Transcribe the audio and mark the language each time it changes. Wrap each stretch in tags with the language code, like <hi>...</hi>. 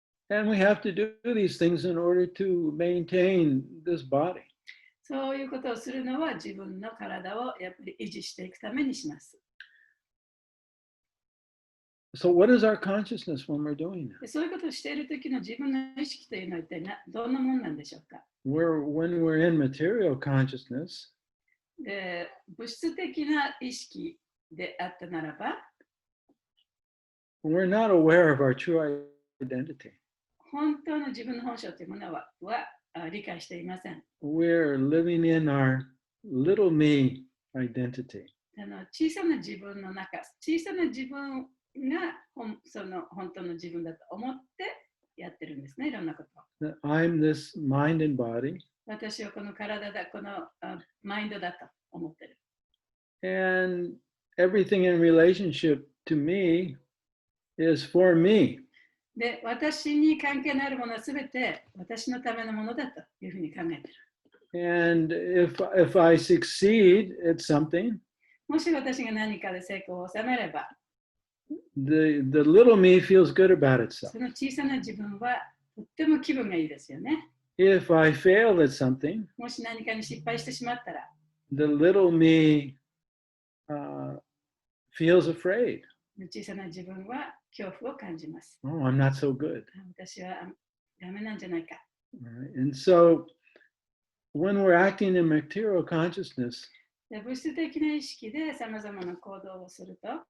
<en>And we have to do these things in order to maintain this body.</en> <ja>そういうことをするのは自分の体をやっぱり維持していくためにします。</ja> <en>So, what is our consciousness when we're doing that?</en> <ja>でそういうことをしている時の自分の意識というのは一体どんなもんなんでしょうか。</ja> <en>When we're in material consciousness,</en> <ja>で物質的な意識であったならば、</ja> <en>we're not aware of our true identity.</en> <ja>本当の自分の本性というものは理解していません。</ja> <en>We're living in our little me identity.</en> <ja>小さな自分の中、小さな自分がその本当の自分だと思ってやってるんですね、いろんなこと。</ja> <en>That I'm this mind and body,</en> <ja>私はこの体だ、このマインドだと思ってる。</ja> <en>and everything in relationship to me is for me.</en> <ja>で、私に関係のあるものはすべて私のためのものだというふうに考えてる。</ja> <en>And if I succeed at something,</en> <ja>もし私が何かで成功を収めれば、</ja> <en>the little me feels good about itself.</en> <ja>その小さな自分はとっても気分がいいですよね。</ja> <en>If I fail at something,</en> <ja>もし何かに失敗してしまったら、</ja> <en>the little me feels afraid.</en> <ja>小さな自分は恐怖を感じます。</ja> <en>Oh, I'm not so good.</en> <ja>私はダメなんじゃないか。</ja> <en>Right? And so when we're acting in material consciousness,</en> <ja>で物質的な意識でさまざまな行動をすると、</ja>